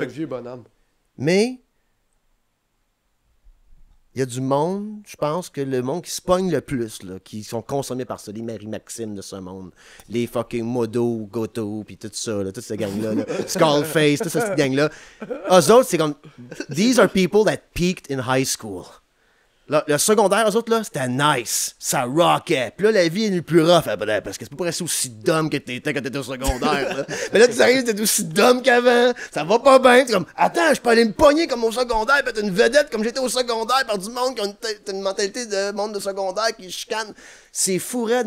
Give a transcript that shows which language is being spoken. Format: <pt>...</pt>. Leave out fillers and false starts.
<fr>fait que- vieux bonhomme. Mais il y a du monde, je pense que le monde qui se pogne le plus, là, qui sont consommés par ça, les Marie-Maxime de ce monde, les fucking Modo, Goto, puis tout ça, là, toute cette gang-là, là, Skullface, toute cette gang-là. Eux autres, c'est comme,</fr> <en>these are people that peaked in high school.</en> <fr>Là, le secondaire, eux autres, là, c'était nice. Ça rockait. Puis là, la vie est plus rough après, parce que c'est pas rester aussi dumb que t'étais quand t'étais au secondaire. Là. Mais là, tu arrives, t'es aussi dumb qu'avant. Ça va pas bien. T'es comme, attends, je peux aller me pogner comme au secondaire, puis être une vedette comme j'étais au secondaire par du monde qui a une mentalité de monde de secondaire qui chicane. C'est fou, raide.</fr>